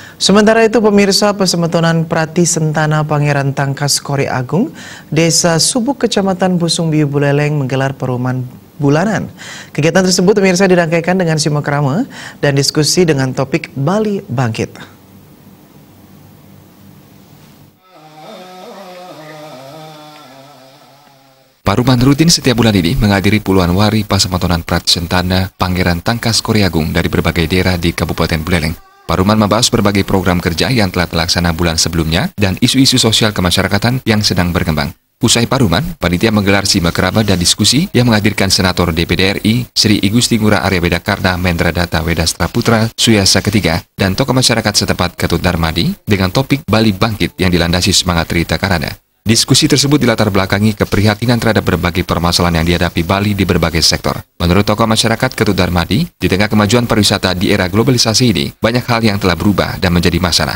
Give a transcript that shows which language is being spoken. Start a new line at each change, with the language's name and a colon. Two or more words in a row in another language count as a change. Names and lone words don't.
Indonesian: Sementara itu, pemirsa, Pesemetonan Prati Sentana Pangeran Tangkas Kori Agung, Desa Subuk, Kecamatan Busung Biu Buleleng menggelar perumahan bulanan. Kegiatan tersebut, pemirsa, dirangkaikan dengan simak rame dan diskusi dengan topik Bali Bangkit. Paruman rutin setiap bulan ini menghadiri puluhan wari Pesemetonan Prati Sentana Pangeran Tangkas Kori Agung dari berbagai daerah di Kabupaten Buleleng. Paruman membahas berbagai program kerja yang telah terlaksana bulan sebelumnya dan isu-isu sosial kemasyarakatan yang sedang berkembang. Usai paruman, panitia menggelar simak raba dan diskusi yang menghadirkan Senator DPD RI Sri Igusti Ngurah Arya Wedakarna Mendradata Wedastra Putra Suyasa Ketiga dan tokoh masyarakat setempat Ketut Darmadi dengan topik Bali Bangkit yang dilandasi semangat Rita Karana. Diskusi tersebut dilatar belakangi keprihatinan terhadap berbagai permasalahan yang dihadapi Bali di berbagai sektor. Menurut tokoh masyarakat Ketut Darmadi, di tengah kemajuan pariwisata di era globalisasi ini, banyak hal yang telah berubah dan menjadi masalah.